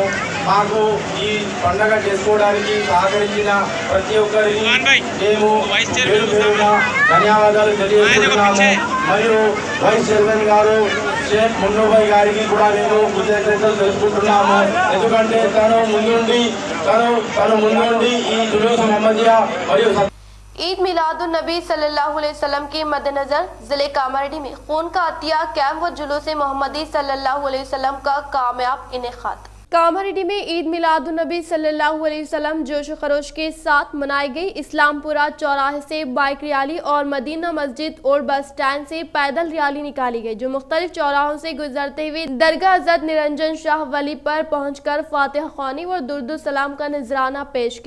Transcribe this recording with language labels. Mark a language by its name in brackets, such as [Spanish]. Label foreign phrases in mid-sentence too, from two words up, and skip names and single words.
[Telugu] మాకు ఈ పండగ చేసుకోవడానికి సహకరించిన ప్రతి ఒక్కరికి మేము పేరు పేరున ధన్యవాదాలు తెలియజేస్తున్నాము। మరియు [English] vice chairman [Telugu] గారు షేక్ మున్నుభాయ్ గారికి కూడా మేము కృతజ్ఞతలు తెలుపుకుంటున్నాము। ఎందుకంటే తను ముందుండి ఈ [Urdu] جلوس محمدیہ [Telugu] మరియు [Urdu] عید میلاد النبی [Arabic] صلی اللہ علیہ وسلم [Urdu] کے مدنظر ضلع کاماریڈی میں خون کا عطیہ کیمپ و جلوس محمدی [Arabic] صلی اللہ علیہ وسلم [Urdu] کا کامیاب انعقاد۔ کاماریڈی میں عید میلاد النبی [Arabic] صلی اللہ علیہ وسلم [Urdu] جوش و خروش کے ساتھ منائی گئی۔ اسلام پورہ چوراہے سے [English] bike rally [Urdu] اور مدینہ مسجد اور [English] bus stand [Urdu] سے پیدل ریالی نکالی گئی، جو مختلف چوراہوں سے گزرتے ہوئے درگاہ حضرت نرنجن شاہ ولی پر پہنچ کر فاتحہ خوانی اور درود السلام کا نذرانہ پیش کیا۔